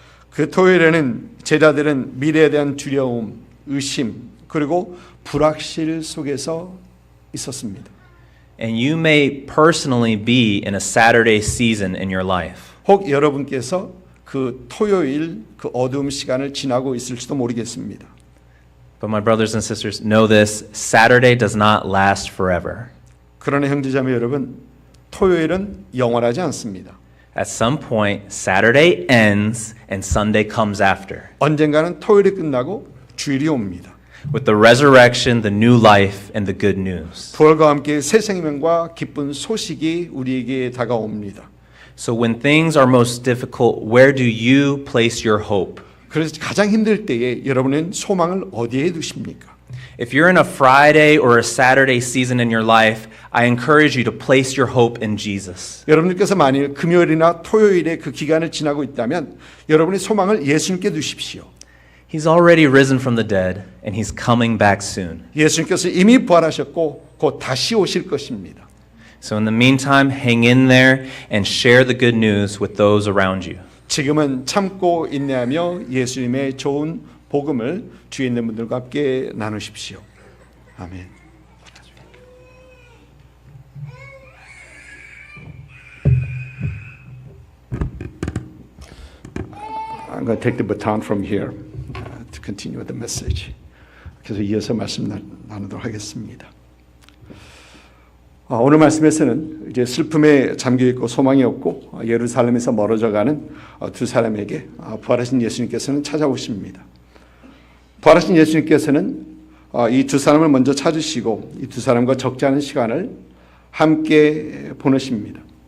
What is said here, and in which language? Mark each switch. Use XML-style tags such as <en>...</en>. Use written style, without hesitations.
<ko>그 토요일에는 제자들은 미래에 대한 두려움, 의심, 그리고 불확실 속에서 있었습니다.</ko> <en>And you may personally be in a Saturday season in your life.</en> <ko>혹 여러분께서 그 토요일 그 어두움 시간을 지나고 있을지도 모르겠습니다.</ko> <en>But my brothers and sisters, know this, Saturday does not last forever.</en> <ko>그러나 형제자매 여러분, 토요일은 영원하지 않습니다.</ko> <en>At some point, Saturday ends and Sunday comes after.</en> <ko>언젠가는 토요일이 끝나고 주일이 옵니다.</ko> <en>With the resurrection, the new life, and the good news.</en> <ko>부활과 함께 새 생명과 기쁜 소식이 우리에게 다가옵니다.</ko> <en>So when things are most difficult, where do you place your hope?</en> <ko>그래서 가장 힘들 때에 여러분은 소망을 어디에 두십니까?</ko> <en>If you're in a Friday or a Saturday season in your life, I encourage you to place your hope in Jesus.</en> <ko>여러분들께서 만일 금요일이나 토요일에 그 기간을 지나고 있다면 여러분의 소망을 예수님께 두십시오.</ko> <en>He's already risen from the dead and he's coming back soon.</en> <ko>예수님께서 이미 부활하셨고 곧 다시 오실 것입니다.</ko> <en>So in the meantime, hang in there and share the good news with those around you.</en> <ko>지금은 참고 인내하며 예수님의 좋은 복음을 주위에 있는 분들과 함께 나누십시오. 아멘.</ko> <en>I'm going to take the baton from here to continue with the message.</en> <ko>그래서 이어서 말씀 나누도록 하겠습니다. 오늘 말씀에서는 이제 슬픔에 잠겨 있고 소망이 없고 예루살렘에서 멀어져가는 두 사람에게 부활하신 예수님께서는 찾아오십니다. 부활하신 예수님께서는 이 두 사람을 먼저 찾으시고 이 두 사람과 적지 않은 시간을 함께 보내십니다.</ko>